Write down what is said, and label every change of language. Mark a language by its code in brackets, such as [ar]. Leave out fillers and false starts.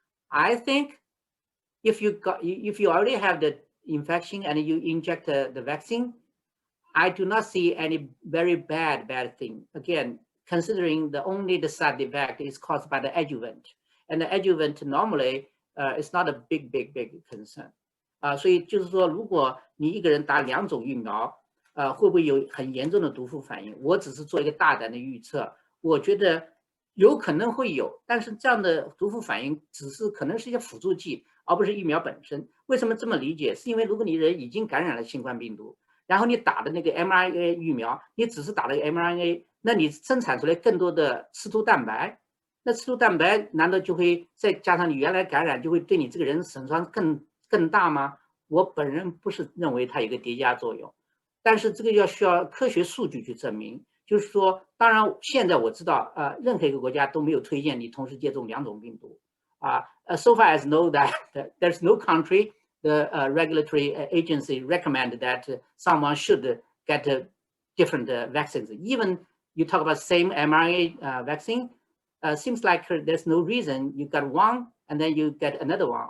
[en] I think if you already have the infection and you inject the vaccine, I do not see any very bad thing. Again, considering only the side effect is caused by the adjuvant, and the adjuvant normally is not a big concern. [zh] 所以就是说，如果你一个人打2种疫苗，会不会有很严重的毒副反应？我只是做一个大胆的预测，我觉得有可能会有，但是这样的毒副反应只是可能是一些辅助剂，而不是疫苗本身。为什么这么理解？是因为如果你人已经感染了新冠病毒，然后你打的那个 mRNA 疫苗，你只是打了个 mRNA， 那你生产出来更多的刺突蛋白，那刺突蛋白难道就会再加上你原来感染，就会对你这个人损伤更大吗？我本人不是认为它有个叠加作用，但是这个需要科学数据去证明。就是说，当然现在我知道，任何一个国家都没有推荐你同时接种2种病毒。 [en] So far as know that there's no country, the regulatory agency recommend that someone should get different vaccines. Even you talk about same mRNA vaccine, seems like there's no reason you got one and then you get another one.